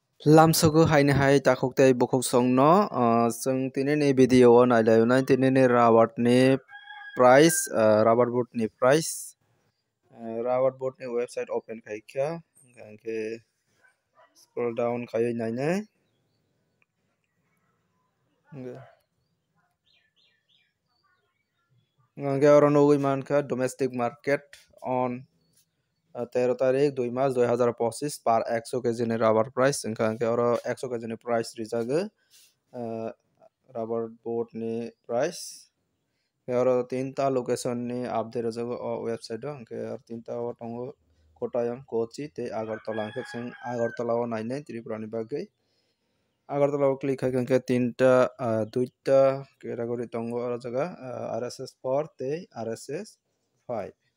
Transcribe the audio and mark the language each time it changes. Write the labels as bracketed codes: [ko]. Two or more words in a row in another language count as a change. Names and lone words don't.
[trp] Lamsogo haini hai takok tai bokok songno जों tinini video nailai tinini rubber ni price [en] rubber boot [trp] ni price [en] rubber boot [trp] ni website open khaikha hingke [en] scroll down [trp] khai nainai hingke oro nugui mankha [en] domestic market [trp] on [bn] 13 তারিখ 2 মাস 2025 পার 100 কেজি [trp] ni rubber price hingke oro 100 কেজি ni price rijago [en] rubber boot [trp] ni price oro tinta location ni update rijago o website o hingke tinta o tongo Kottayam Kochi tei Agartala hingke जों Agartala o nainai Tripura ni bagui Agartala o click khai hingke tinta duita category tongo oro jaga RSS 4 tei RSS 5